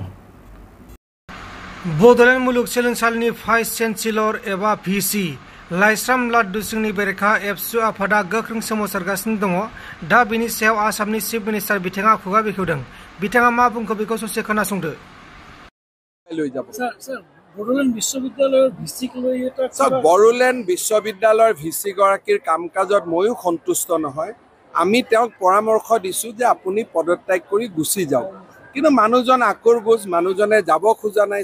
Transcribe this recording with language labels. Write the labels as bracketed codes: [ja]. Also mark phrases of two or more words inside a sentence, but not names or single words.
[brx] बड'लेण्ड मुलुगसोलोंसालिनि [en] vice chancellor [brx] एबा भिसि लाइस्राम लाड्डु सिंहनि बेरेखा एबसु आफादा गोख्रों सोमावसारगासिनो दङ। दा बेनि सायाव आसामनि [en] chief minister [brx] बिथाङा खुगा बेखेवदों। बिथाङा मा बुंखो बेखौ ससे खोनासंदो। [as] বড়োলেণ্ড বিশ্ববিদ্যালয়ৰ ভিচিক লৈ বড়োলেণ্ড বিশ্ববিদ্যালয়ৰ ভিচি গৰাকীৰ কাম কাজত ময়ো সন্তুষ্ট নহয়। আমি তেওঁক পৰামৰ্শ দিছোঁ যে আপুনি পদত্যাগ কৰি গুচি যাওক, কিন্তু মানুহজন আকুৰগোজ, মানুহজনে যাব খোজা নাই।